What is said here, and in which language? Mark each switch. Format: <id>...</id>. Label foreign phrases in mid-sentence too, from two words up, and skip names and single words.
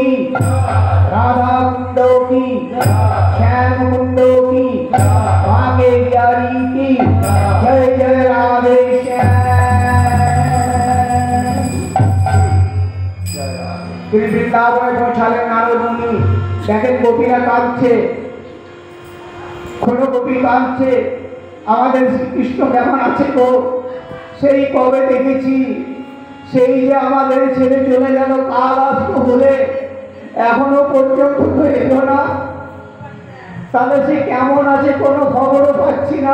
<hi>राधा कुंड की, श्याम कुंड की, बांके बिहारी की जय जय राधे श्याम।</hi> <bn>তিনি বৃন্দাবনে পৌঁছালেন নারদ মুনি, দেখেন গোপীরা কাঁদছে, কোনো গোপী কাঁদছে, আমাদের শ্রীকৃষ্ণ কেমন আছে গো, সেই কবে দেখেছি, সেই যে আমাদের ছেড়ে চলে গেল, কাল আসতো বলে এখনো পর্যন্ত তো এলো না, তাহলে সে কেমন আছে কোনো খবরও পাচ্ছি না।</bn>